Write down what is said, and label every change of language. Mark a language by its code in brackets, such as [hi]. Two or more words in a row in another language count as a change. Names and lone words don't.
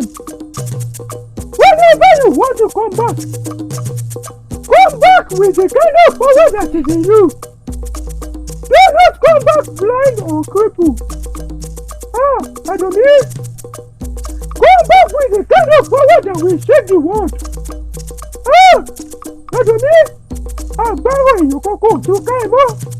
[en] Whenever you want to come back with the kind of power that is in you. Do not come back blind or crippled. RADOMI, come back with the kind of power that will shake the world. [yo] RADOMI, agbára èèyàn kankan tó ká ẹ mọ́.